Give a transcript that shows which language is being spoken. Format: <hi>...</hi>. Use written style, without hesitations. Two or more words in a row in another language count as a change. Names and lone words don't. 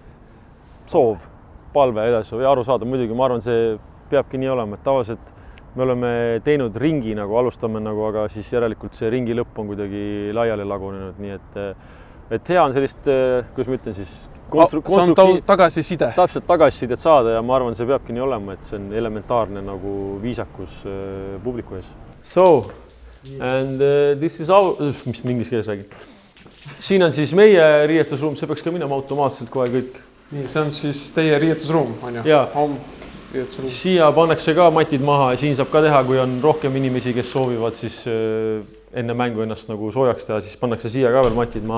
<et>soov, palve edasi või aru saada. Muidugi ma arvan, see peabki nii olema, et tavaliselt me oleme teinud ringi nagu alustame nagu, aga siis järelikult see ringi lõpp on kuidagi laiali lagunenud, nii et hea on sellist, kuidas ma ütlen siis tagasiside. Täpselt tagasisidet saada ja ma arvan, see peabki nii olema, et see on elementaarne nagu viisakus publiku ees.</et> <en>So, and this is our,</en> <et>mis mingis keeles räägib. Siin on siis meie riietusruum, see peaks ka minema automaatselt kohe kõik. Nii, see on siis teie riietusruum, on ju? Jaa. Siia pannakse ka matid maha ja siin saab ka teha, kui on rohkem inimesi, kes soovivad siis enne mängu ennast nagu soojaks teha, siis pannakse siia ka veel matid maha.</et>